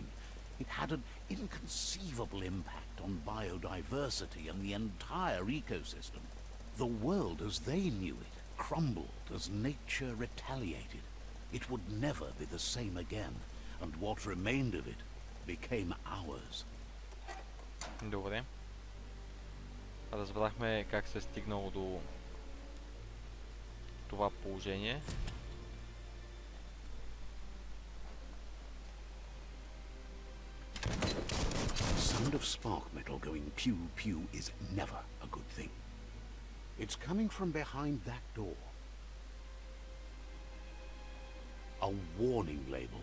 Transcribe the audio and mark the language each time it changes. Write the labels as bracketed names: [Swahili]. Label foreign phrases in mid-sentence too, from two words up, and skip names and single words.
[English] It had an inconceivable impact on biodiversity and the entire ecosystem. The world as they knew it crumbled as nature retaliated. It would never be the same again, and what remained of it became ours. [Bulgarian] Добре. Разбрахме как се е стигнало до това положение. [English] Sound of spark metal going pew pew is never a good thing. It's coming from behind that door. A warning label.